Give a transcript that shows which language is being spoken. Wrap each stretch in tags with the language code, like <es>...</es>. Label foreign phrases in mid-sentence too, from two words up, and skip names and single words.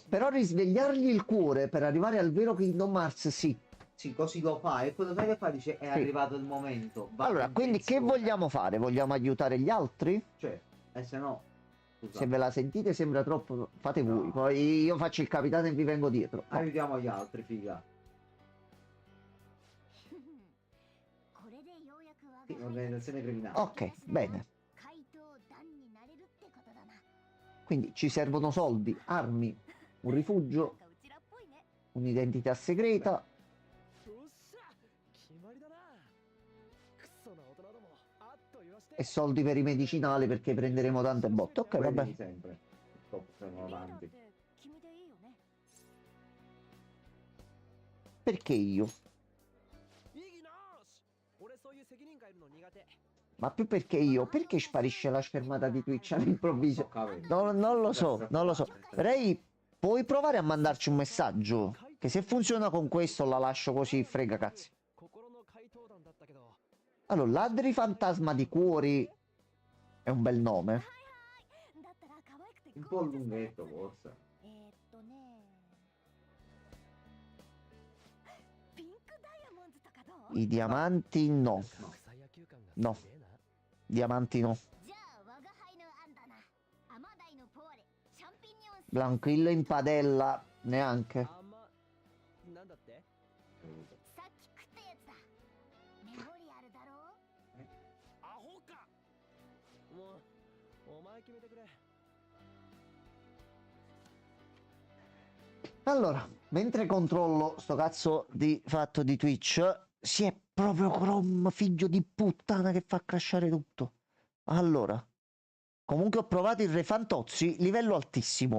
<it>però risvegliargli il cuore per arrivare al vero Kingdom Hearts, sì. Sì, così lo fa e quello che fa dice è arrivato il momento. Va Allora, in quindi che pensione. vogliamo fare? Vogliamo aiutare gli altri? Cioè, se no... scusa, Se ve la sentite sembra troppo, fate voi, No. poi io faccio il capitano e vi vengo dietro. No. aiutiamo gli altri, figa.</it> <ja>これでようやく我</ja> <it>Sì,</it> <ja>が輩</ja> <it>organizzazione criminale. Ok, bene.</it> <ja>怪盗団になれるってことだな。</ja> <it>Quindi ci servono soldi, armi, un</it> <ja>なん</ja> <it>rifugio,</it> <ja>かうちらっぽいね。</ja> <it>un'identità segreta</it> <ja>よっしゃ決まりだな。クソな大人どもあっと言わして。</ja> <it>e soldi per i medicinali perché prenderemo tante botte. Ok, Quelli vabbè. sempre. Purtroppo sono</it> <ja>リーダーっ</ja> <it>avanti.</it> <ja>て君でいいよね。</ja> <it>Perché io?</it> <ja>異議なし。俺そういう責任感いるの苦手。</ja> <it>Ma più perché io? Perché sparisce la schermata di Twitch all'improvviso? Sto capendo. Non lo so, non lo so. Ray, puoi provare a mandarci un messaggio? Che se funziona con questo la lascio così, frega cazzi.</it> <ja>心の怪盗団だったけど。</ja> <it>Allora, ladri fantasma di cuori è un bel nome.</it> <ja>だったら可愛くて</ja> <it>Un</it> <ja>ゴ</ja> <it>po'</it> <ja>ージャスな</ja> <it>lunghetto forse.</it> <ja>ね。ピンクダイヤモンドとかどう？</ja> <it>I diamanti no.</it> <ja>草野球感が</ja> <it>No.</it> <ja>すげえな。</ja> <it>Diamanti no.</it> <ja>じゃあ我が輩の案だな。アマダイのポワレ、シャンピニオンス。</ja> <it>Blanquillo in padella, neanche.</it> <ja>あんまなんだって。さっき食ったやつだ。メモリアルだろう？アホか。もうお前決めてくれ。</ja> <it>Allora, mentre controllo sto cazzo di fatto di Twitch, si è proprio Chrome, figlio di puttana, che fa crashare tutto. Allora, comunque ho provato il Re Fantozzi, livello altissimo.</it>